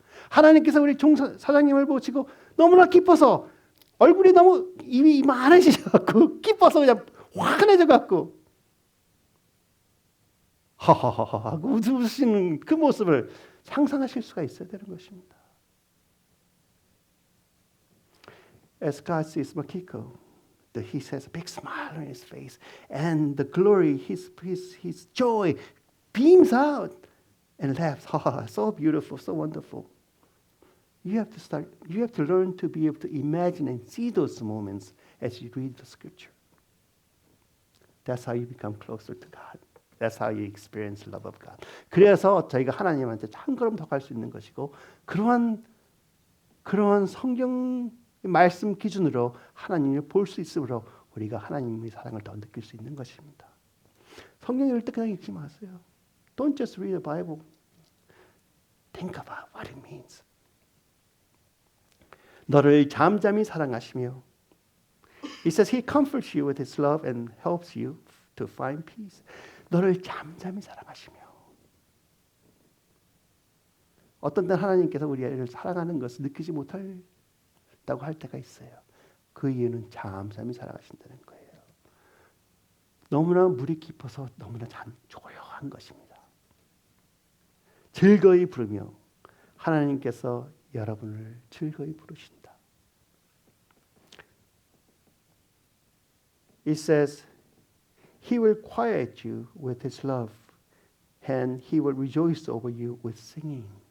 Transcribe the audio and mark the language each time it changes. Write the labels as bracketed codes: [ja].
[ko] 하나님께서 우리 사장님을 보시고 너무나 기뻐서 얼굴이 너무 입이 이만해지셔갖고 기뻐서 그냥 환해져갖고 하하하하 하고 웃으시는 그 모습을 상상하실 수가 있어야 되는 것입니다. [en] As God sees Makiko, he has a big smile on his face, and the glory, his joy beams out and laughs. Ha, so beautiful, so wonderful. You have to learn to be able to imagine and see those moments as you read the scripture. That's how you become closer to God. That's how you experience the love of God. [ko] 그래서 저희가 하나님한테 한 걸음 더 갈 수 있는 것이고 그러한 성경 말씀 기준으로 하나님을 볼 수 있으므로 우리가 하나님의 사랑을 더 느낄 수 있는 것입니다. 성경 읽을 때 그냥 읽지 마세요. [en] Don't just read the Bible. Think about what it means. [ko] 너를 잠잠히 사랑하시며 [en] It says He comforts you with His love and helps you to find peace. [ko] 너를 잠잠히 사랑하시며 어떤 때 하나님께서 우리를 사랑하는 것을 느끼지 못한다고 할 때가 있어요. 그 이유는 잠잠히 사랑하신다는 거예요. 너무나 물이 깊어서 너무나 조용한 것입니다. 즐거이 부르며 하나님께서 여러분을 즐거이 부르신다. [en] It says, He will quiet you with His love, and He will rejoice over you with singing.